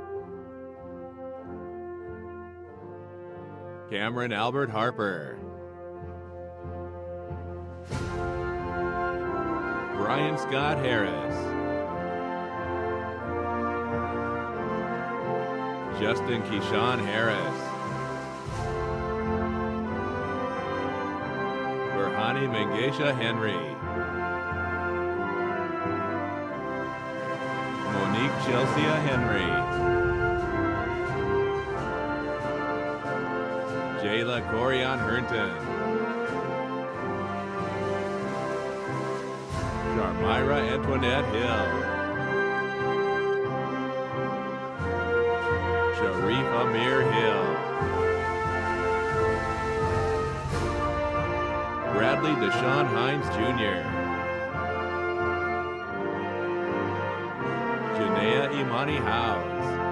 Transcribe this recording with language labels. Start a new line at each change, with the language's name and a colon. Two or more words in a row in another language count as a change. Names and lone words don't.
English: Cameron Albert Harper. Brian Scott Harris. Justin Keyshawn Harris. Berhani Mengesha Henry. Monique Chelsea Henry. Jayla Corian Herndon. Sharmira Antoinette Hill. Sharif Amir Hill. Bradley Deshaun Hines Jr. Janea Imani Howes.